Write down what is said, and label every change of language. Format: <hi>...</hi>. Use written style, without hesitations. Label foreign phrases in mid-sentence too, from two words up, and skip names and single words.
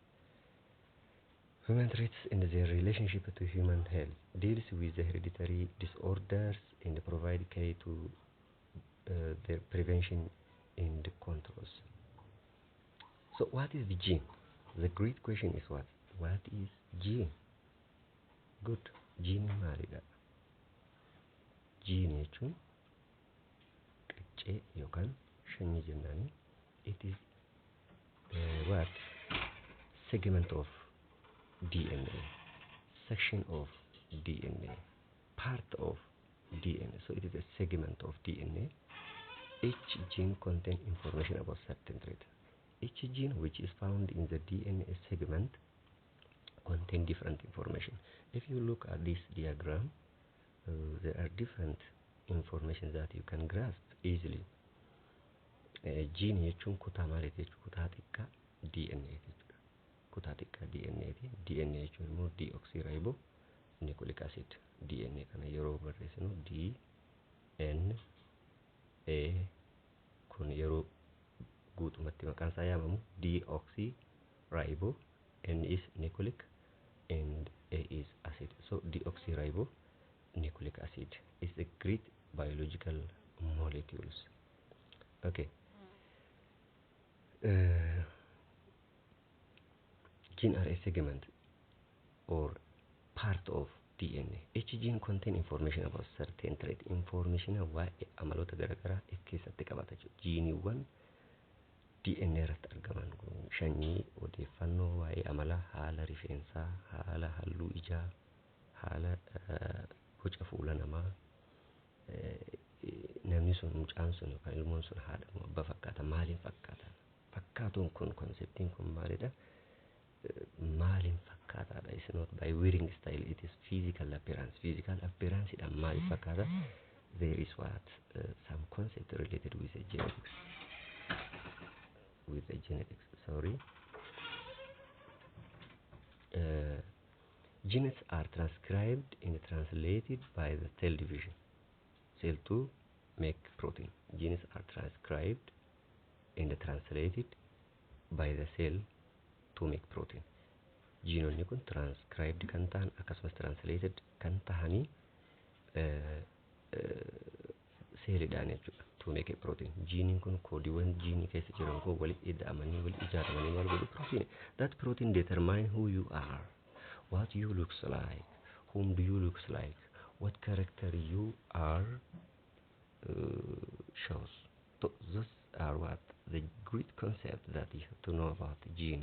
<en>Human traits and their relationship to human health deals with the hereditary disorders and provide care to their prevention and controls. So what is the gene? The great question is what is gene?</en> <om>Good. Gene maalidha? Gene jechuun qaccee yookaan sanyii jennaani.</om> <en>It is what segment of DNA, section of DNA, part of DNA. So it is a segment of DNA. Each gene contains information about certain trait. Each gene which is found in the DNA segment contains different information. If you look at this diagram, there are different information that you can grasp easily.</en> <om>Gene jechuun kutaa maaliiti jechuudha? Kutaa xiqqaa DNA jechuudha. Kutaa xiqqaa DNA ti. DNA jechuun immoo</om> <en>deoxyribo nucleic acid.</en> <om>DNA kana yeroo barreessinu DNA kun yeroo guutumatti maqaan isaa yaamamu deoxyribo,</om> <en>N is nucleic and A is acid. So deoxyribo nucleic acid is a great biological molecules. Okay. Gene are a segment or part of DNA. Each gene contains information about certain trait.</en> <om>Information waa'ee amaloota garaagaraa keessatti qabata jechuudha. Geeniiwwan DNA irratti argaman sanyii odeeffannoo waa'ee amala, haala rifeensaa, haala halluu ijaa, haala boca fuula namaa, namni sun mucaan sun yookaan ilmoon sun haadha moo abbaa fakkaata, maaliin fakkaata? Fakkaatuun kun konseptiin kun maalidha? Maaliin fakkaataadha?</om> <en>It's not by wearing style, it is physical appearance. Physical appearance</en> <om>idhaan maaliin fakkaata?</om> <en>There is what some concept related with the genetics. Genes are transcribed and translated by the cell division. Cell to make protein. Genes are transcribed and translated by the cell to make protein.</en> <om>Jiinonni kun transcribed kan ta'an akkasumas translated kan tahanii seelidhaan jechuudha</om> <en>to make a protein.</en> <om>Jiiniin kun koodiiwwan jiinii keessa jiran kun walitti ida'amanii walitti ijaaramanii maal godhu protein.</om> <en>That protein determine who you are, what you looks like, whom do you looks like, what character you are shows. So those are what the great concept that you have to know about gene.</en>